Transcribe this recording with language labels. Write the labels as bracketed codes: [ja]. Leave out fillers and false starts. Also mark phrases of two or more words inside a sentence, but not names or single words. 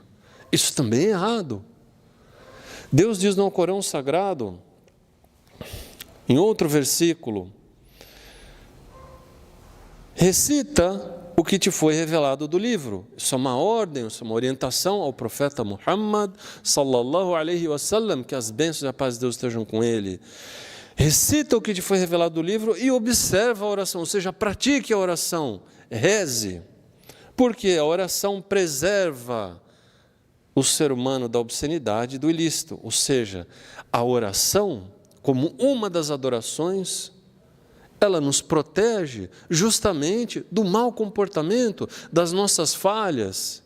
[pt] Isso também é errado. Deus diz no Alcorão Sagrado, em outro versículo: recita o que te foi revelado do livro. Isso é uma ordem, isso é uma orientação ao profeta Muhammad [ar] صلى الله عليه وسلم, [pt] que as bênçãos e a paz de Deus estejam com ele. Recita o que te foi revelado do livro e observa a oração, ou seja, pratique a oração, reze. Porque a oração preserva o ser humano da obscenidade e do ilícito, ou seja, a oração, como uma das adorações, ela nos protege justamente do mau comportamento, das nossas falhas.